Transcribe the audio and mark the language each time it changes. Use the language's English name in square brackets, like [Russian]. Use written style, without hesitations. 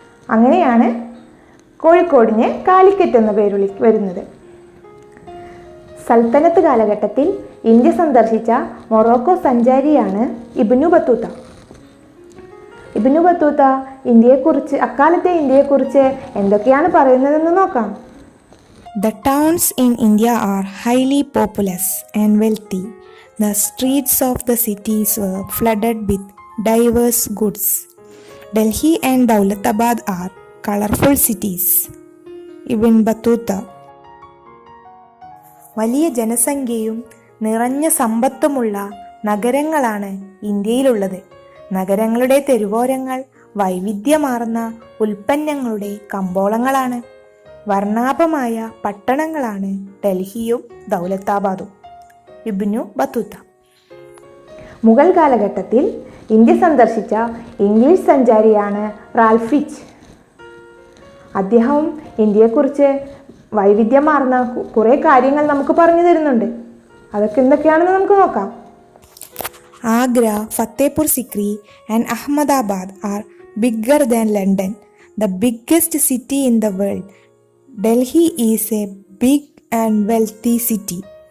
[Malayalam] അങ്ങനെയാണ് കോഴിക്കോടിന് കാലിക്കറ്റ് എന്ന പേര് വരുന്നത്. സൽത്തനത്ത് കാലഘട്ടത്തിൽ ഇന്ത്യ സന്ദർശിച്ച Morocco സഞ്ചാരിയാണ് Ibnu Battuta. Ibnu Battuta അക്കാലത്തെ ഇന്ത്യയെക്കുറിച്ച് എന്തൊക്കെയാണ് പറയുന്നതെന്ന് നോക്കാം. [English] The towns in India are highly populous and wealthy. The streets of the cities were flooded with diverse goods. Delhi and Daulatabad are colorful cities. Ibn Battuta. [Malayalam] വലിയ ജനസംഖ്യയും നിറഞ്ഞ സമ്പത്തുമുള്ള നഗരങ്ങളാണ് ഇന്ത്യയിലുള്ളത്. നഗരങ്ങളുടെ തെരുവോരങ്ങൾ വൈവിധ്യമാർന്ന ഉൽപ്പന്നങ്ങളുടെ കമ്പോളങ്ങളാണ്. വർണ്ണാഭമായ പട്ടണങ്ങളാണ് ഡൽഹിയും ദൗലത്താബാദും. ഇബ്നു ബത്തൂത്ത. മുഗൾ കാലഘട്ടത്തിൽ ഇന്ത്യ സന്ദർശിച്ച ഇംഗ്ലീഷ് സഞ്ചാരിയാണ് റാൽഫ് ഫിച്ച്. അദ്ദേഹം ഇന്ത്യയെക്കുറിച്ച് വൈവിധ്യമാർന്ന കുറേ കാര്യങ്ങൾ നമുക്ക് പറഞ്ഞു തരുന്നുണ്ട്. അതൊക്കെ എന്തൊക്കെയാണെന്ന് നമുക്ക് നോക്കാം. [English] Agra, Fatehpur Sikri and Ahmedabad are bigger than London, the biggest city in the world. Delhi is a big and wealthy city.